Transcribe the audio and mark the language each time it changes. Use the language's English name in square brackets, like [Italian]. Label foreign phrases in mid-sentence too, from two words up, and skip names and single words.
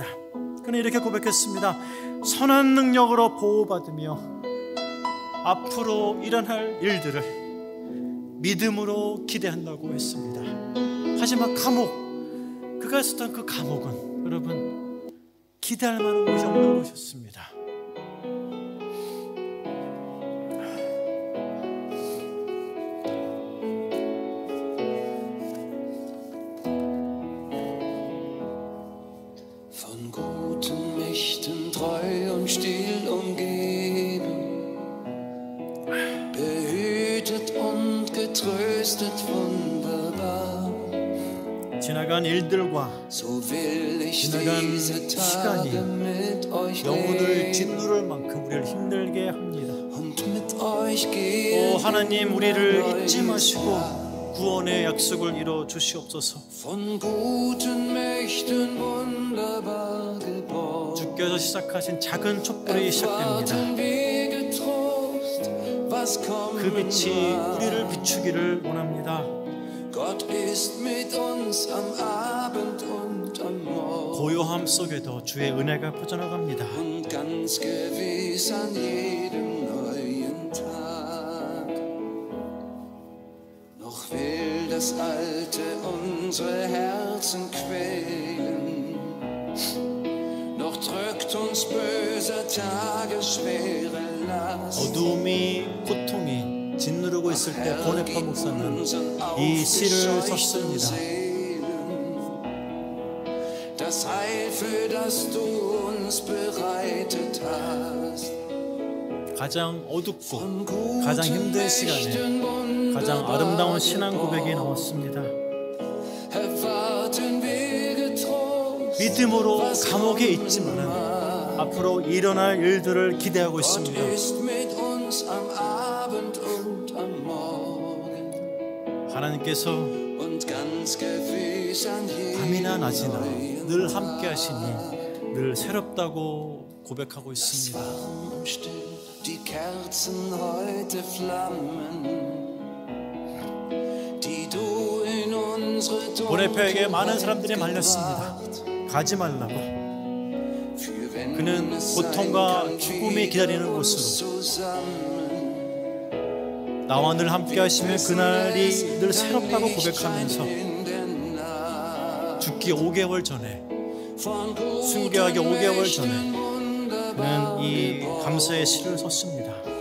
[Korean] 그는 이렇게 고백했습니다. 선한 능력으로 보호받으며 앞으로 일어날 일들을 믿음으로 기대한다고 했습니다. 하지만 그가 썼던 그 감옥은 여러분 기대할 만한 곳이 없는 곳이었습니다. [German] Von guten Mächten treu und still umgeben, behütet und getröstet wunderbar. [Korean] 지나간 일들과 지나간 시간이 영혼을 짓누를 만큼 우리를 힘들게 합니다. 오 하나님, 우리를 잊지 마시고 구원의 약속을 이뤄 주시옵소서. 주께서 시작하신 작은 촛불이 시작됩니다. 그 빛이 우리를 비추기를 원합니다. 고요함 속에도 주의 은혜가 퍼져나갑니다. [German] Noch will das Alte unsere Herzen quälen, noch drückt uns böser Tage schwere Last. [Korean] 어둠이 고통이 짓누르고 있을 때 본회퍼 목사는 이 시를 썼습니다. [German] Das Heil, für das du uns bereitet hast. [Korean] 가장 어둡고 가장 힘든 시간에 가장 아름다운 신앙 고백이 나왔습니다. 믿음으로 감옥에 있지만 앞으로 일어날 일들을 기대하고 있습니다. 하나님께서 밤이나 낮이나 늘 함께 하시니 늘 새롭다고 고백하고 있습니다. [German] Die Kerzen heute flammen, die du in unsere [Korean] 보네페에게 많은 사람들이 말렸습니다. 가지 말라고. 그는 고통과 죽음이 기다리는 곳으로, 나와 늘 함께 하시면 그날이 늘 새롭다고 고백하면서 죽기 5개월 전에, 순교하기 5개월 전에 그는 이 감사의 시를 썼습니다.